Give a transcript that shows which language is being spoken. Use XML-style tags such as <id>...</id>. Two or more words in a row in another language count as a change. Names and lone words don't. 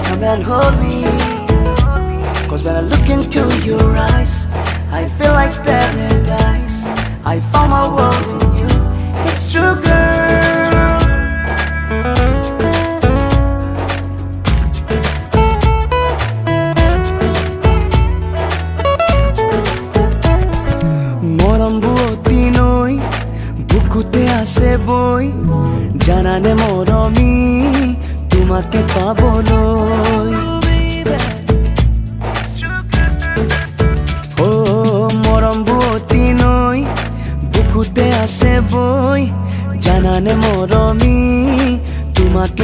<en>and hold me. Cause when I look into your eyes, I feel like paradise. I found my world in you. It's true, girl.</en> <as>মৰম বুটি নাই, বুকুতে আছে বই. জানানে মৰমি, তোমাকে পাবলৈ. বুকুতে আছে বই জানানে মৰমি তোমাকে</as>